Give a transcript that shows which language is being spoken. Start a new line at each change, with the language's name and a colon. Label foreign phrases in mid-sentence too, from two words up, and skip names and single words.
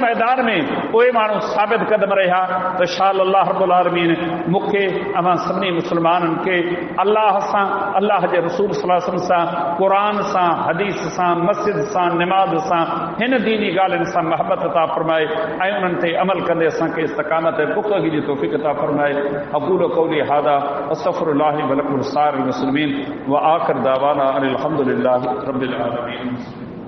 Sindhi: मैदान में उहे माण्हू साबित क़दम रहिया त शाह अल्लाह
Arabic: رب العالمين
Sindhi: मूंखे अवां सभिनी मुस्लमाननि खे अल्लाह सां, अल्लाह जे रसूल
Arabic: صلى الله عليه وسلم
Sindhi: सां, क़ुरान सां, हदीस सां, मस्जिद सां, निमाज़ सां, हिन दीनी ॻाल्हियुनि सां महबत अता फरमाए ऐं उन्हनि ते अमल कंदे असांखे इस्तक़ामत ऐं पुख़्तगी जी तौफ़ीक़ अता फरमाए।
Arabic: أقول قولي هذا وأستغفر الله ولكم سائر المسلمين وآخر دعوانا أن الحمد لله رب العالمين.